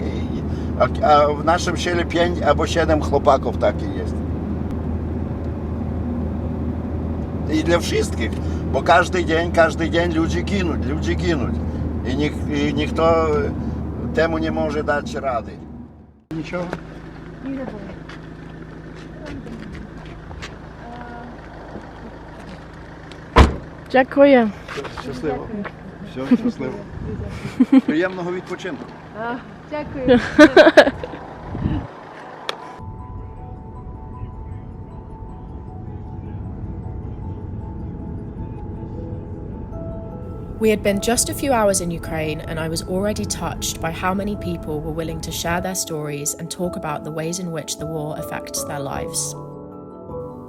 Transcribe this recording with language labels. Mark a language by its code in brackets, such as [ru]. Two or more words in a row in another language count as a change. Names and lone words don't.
[pl] A w naszym siele 5 albo 7 chłopaków takich jest. I dla wszystkich, bo każdy dzień ludzie ginąć. I nikt temu nie może dać rady. [uk] Нічого? [pl] Nie. [uk] Дякую. Щасливо. Все, щасливо. Приємного відпочинку. Дякую. [en] We had been just a few hours in Ukraine, and I was already touched by how many people were willing to share their stories and talk about the ways in which the war affects their lives.